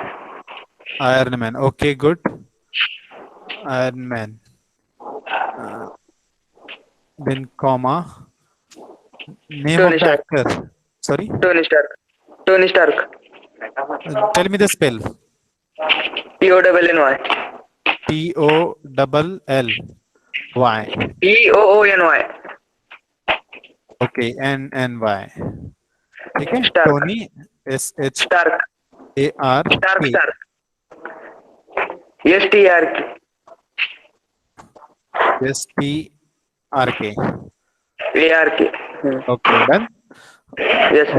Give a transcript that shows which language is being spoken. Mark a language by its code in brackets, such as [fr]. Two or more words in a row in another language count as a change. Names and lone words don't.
[en] Iron Man. Okay, good. Iron Man. Then comma. Name Tony of the Stark. actor. Sorry? Tony Stark. Tony Stark. Tell me the spell. T-O-N-N-Y. T-O-L-L-Y. T-O-O-N-Y. Okay, N-N-Y. Okay, Stark. Tony S-H Stark. A-R-K. Stark. Stark. S-T-R-K. S-T-R-K. A-R-K. Okay, done? Yes, sir.